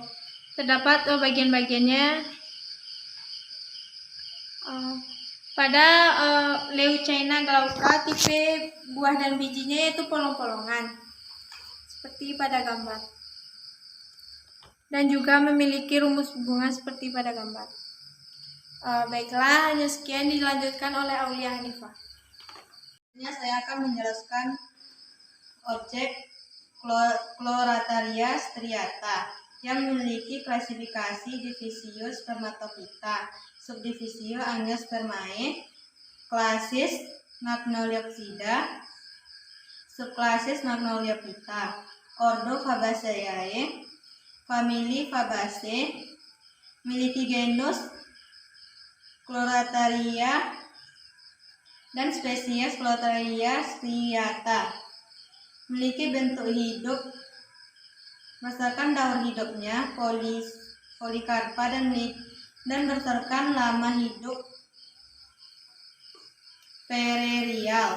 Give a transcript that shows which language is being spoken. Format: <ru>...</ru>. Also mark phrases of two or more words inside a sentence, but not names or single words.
<id>Terdapat bagian-bagiannya pada Leucaena glauca, tipe buah dan bijinya yaitu polong-polongan seperti pada gambar, dan juga memiliki rumus bunga seperti pada gambar. Baiklah, hanya sekian, dilanjutkan oleh Aulia Hanifah. Saya akan menjelaskan objek Chlorataria striata yang memiliki klasifikasi divisio spermatophyta, subdivisio Angiospermae, klasis Magnoliopsida, subklasis Magnoliophyta, ordo Fabaceae, famili Fabaceae, memiliki genus Chlorataria dan spesies Chlorataria striata. Memiliki bentuk hidup berdasarkan daur hidupnya polikarpa dan berdasarkan lama hidup pererial.</id>